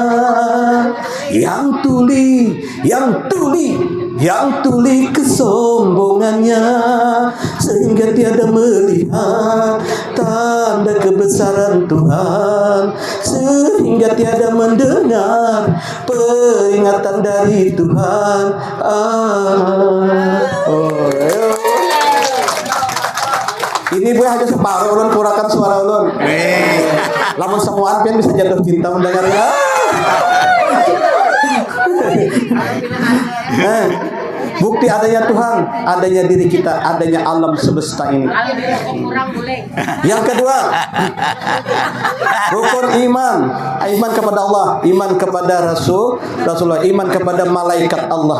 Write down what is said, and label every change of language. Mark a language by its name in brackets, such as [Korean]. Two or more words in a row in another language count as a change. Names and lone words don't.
[Indonesian] Yang tuli kesombongannya, sehingga tiada melihat tanda kebesaran Tuhan, sehingga tiada mendengar peringatan dari Tuhan. [Banjar] Ini gue hanya separuh ulun kurakan suara ulun. Lamun semuaan pian bisa jatuh cinta mendengarnya. [Indonesian] Bukti adanya Tuhan, adanya diri kita, adanya alam semesta ini. Yang kedua, rukun iman kepada Allah, iman kepada Rasulullah, iman kepada malaikat Allah.